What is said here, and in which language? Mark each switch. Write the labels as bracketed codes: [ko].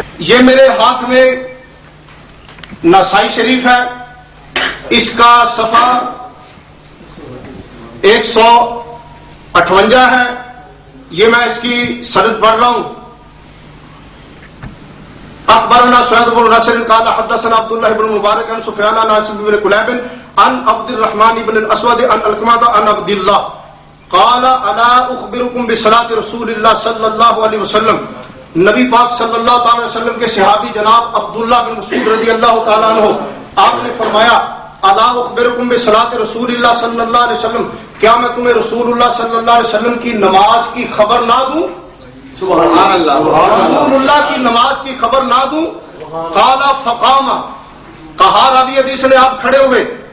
[ur] یہ میرے ہاتھ میں نسائی شریف ہے, اس کا صفحہ 158 ہے. یہ میں اس کی سند پڑھ رہا ہوں. [ar] اخبرنا سعید بن نصر قال حدثنا عبد الله بن مبارك عن سفيان عن عاصم بن كلاب عن عبد الرحمن بن الاسود عن القمة عن عبد الله قال الا اخبركم بصلاة رسول الله صلی اللہ علیہ وسلم. [ur] نبی پاک صلی اللہ تعالی وسلم کے صحابی جناب عبداللہ بن مسعود رضی اللہ تعالیٰ عنہ, آپ نے فرمایا [ar] الا اخبركم بصلاة رسول اللہ صلی اللہ علیہ وسلم, [ur] کیا میں تمہیں رسول اللہ صلی اللہ علیہ وسلم کی نماز کی خبر نہ دوں؟ سبحان اللہ. رسول اللہ کی نماز کی خبر نہ دوں؟ [ar] قال فقام, [ur] کہا راوی حدیث نے آپ کھڑے ہوئے.